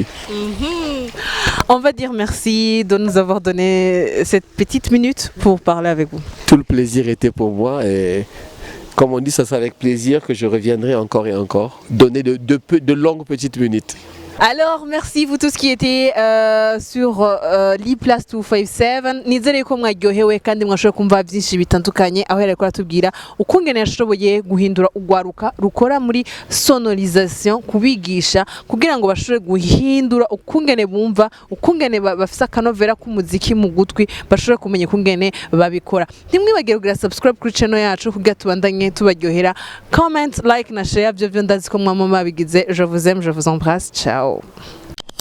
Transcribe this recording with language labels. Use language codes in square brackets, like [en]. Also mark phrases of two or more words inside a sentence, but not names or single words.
[fr] On va dire merci de nous avoir donné cette petite minute pour parler avec vous. Tout le plaisir était pour moi et comme on dit, ça sera avec plaisir que je reviendrai encore et encore, donner de longues petites minutes. Alors merci vous tous qui étaient sur l'E+ 257 [rn] nizere ko mwaryohewe kandi mwashoboye kumva byinshi bitandukanye aho yariko aratubwira ukungene yashoboye guhindura ugwaruka rukora muri sonorisation kubigisha kugira ngo bashobore guhindura ukungene bumva ukungene bafisa akanovera k'umuziki mu gutwi bashobore kumenya ukungene babikora ntimwibagire kugira subscribe kuri channel yacu kugira tubandanye tubaryohera [en] comment like [rn] na share byo ndazi ko mwama babigize [fr] je vous aime je vous embrasse ciao.